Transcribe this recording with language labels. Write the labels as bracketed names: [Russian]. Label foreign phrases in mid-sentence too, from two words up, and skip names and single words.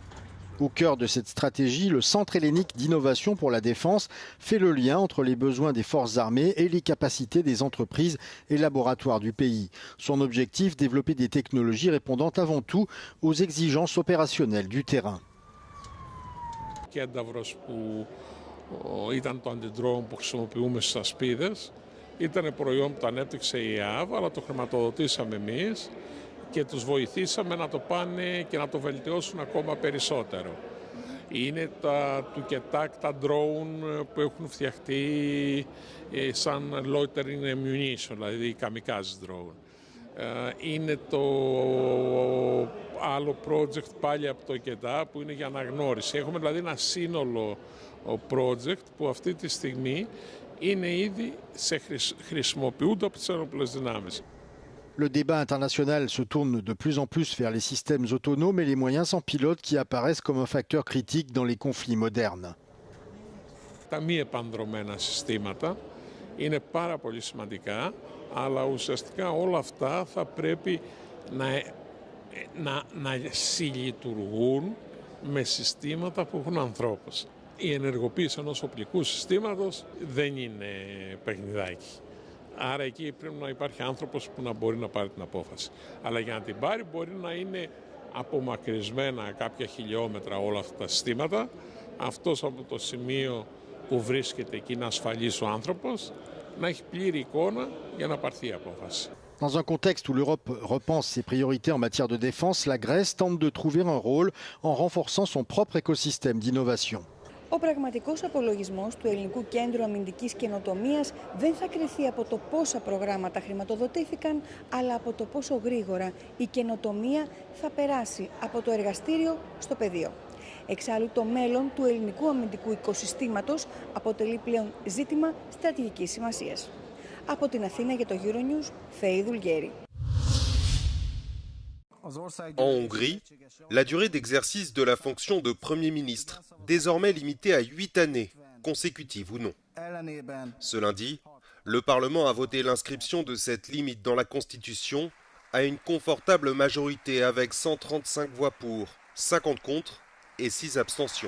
[French] Au cœur de cette stratégie, le Centre hellénique d'innovation pour la défense fait le lien entre les besoins des forces armées et les capacités des entreprises et laboratoires du pays. Son objectif, développer des technologies répondant avant tout aux exigences opérationnelles du terrain. [Greek] Ήταν το αντιδρόουν που χρησιμοποιούμε στις ασπίδες. Ήταν προϊόν που το ανέπτυξε η ΕΑΒ, αλλά το χρηματοδοτήσαμε εμείς και τους βοηθήσαμε να το πάνε και να το βελτιώσουν ακόμα περισσότερο. Είναι τα τουκετάκ, τα drone που έχουν φτιαχτεί σαν [English] loitering ammunition, [Greek] δηλαδή [English] kamikaze drone. [Greek] Είναι το άλλο project πάλι από το ΚΕΤΑ που είναι για αναγνώριση. Έχουμε δηλαδή ένα σύνολο project που αυτή τη στιγμή είναι ήδη χρησιμοποιούνται από τις ενόπλες δυνάμεις. [French] Le débat international se tourne de plus en plus vers les systèmes autonomes et les moyens sans pilote qui apparaissent comme un facteur critique dans les conflits modernes. [Greek] Τα μη επανδρομένα συστήματα είναι πάρα πολύ σημαντικά, αλλά ουσιαστικά όλα αυτά θα πρέπει να συλλειτουργούν με συστήματα που έχουν ανθρώπους. Η ενεργοποίηση ενός οπλικού συστήματος δεν είναι παιχνιδάκι. Άρα εκεί πρέπει να υπάρχει άνθρωπος που να μπορεί να πάρει την απόφαση. Αλλά για να την πάρει μπορεί να είναι απομακρυσμένα κάποια χιλιόμετρα όλα αυτά τα συστήματα. Αυτός από το σημείο που βρίσκεται εκεί να ασφαλίσει ο άνθρωπος, να έχει πλήρη εικόνα για να πάρθει η απόφαση. [French] Dans un contexte où l'Europe repense ses priorités en matière de défense, la Grèce tente de trouver un rôle en renforçant son propre écosystème d'innovation. [Greek] Ο πραγματικός απολογισμός του Ελληνικού Κέντρου Αμυντικής Καινοτομίας δεν θα κριθεί από το πόσα προγράμματα χρηματοδοτήθηκαν, αλλά από το πόσο γρήγορα η καινοτομία θα περάσει από το εργαστήριο στο πεδίο. Εξάλλου, το μέλλον του ελληνικού αμυντικού οικοσυστήματος αποτελεί πλέον ζήτημα στρατηγικής σημασίας. Από την Αθήνα για το Euronews, Φέη Δουλγέρη. [French] En Hongrie, la durée d'exercice de la fonction de Premier ministre, désormais limitée à 8 années, consécutives ou non. Ce lundi, le Parlement a voté l'inscription de cette limite dans la Constitution à une confortable majorité avec 135 voix pour, 50 contre et 6 abstentions.